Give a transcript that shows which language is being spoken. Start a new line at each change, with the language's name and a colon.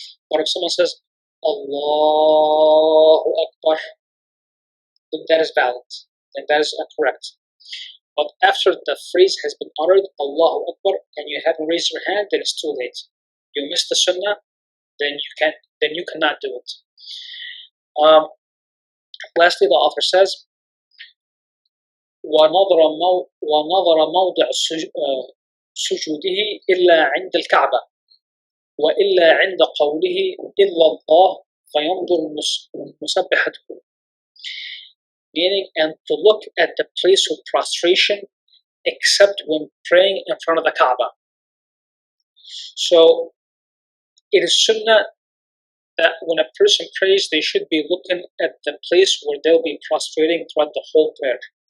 English: But if someone says Allahu Akbar, then that is valid, then that is correct. But after the phrase has been uttered, Allahu Akbar, and you haven't raised your hand, then it's too late. You missed the sunnah, then you cannot do it. Lastly, the author says,
Arabic: وَنَظَرَ مَوْضِعَ سُجُودِهِ إِلَّا عِنْدَ الْكَعْبَةِ وَإِلَّا عِنْدَ قَوْلِهِ إِلَّا اللَّهِ فَيَنْظُرُ مُسَبِّحَتُهُ.
English: Meaning, and to look at the place of prostration except when praying in front of the Kaaba. So it is sunnah that when a person prays, they should be looking at the place where they'll be prostrating throughout the whole prayer.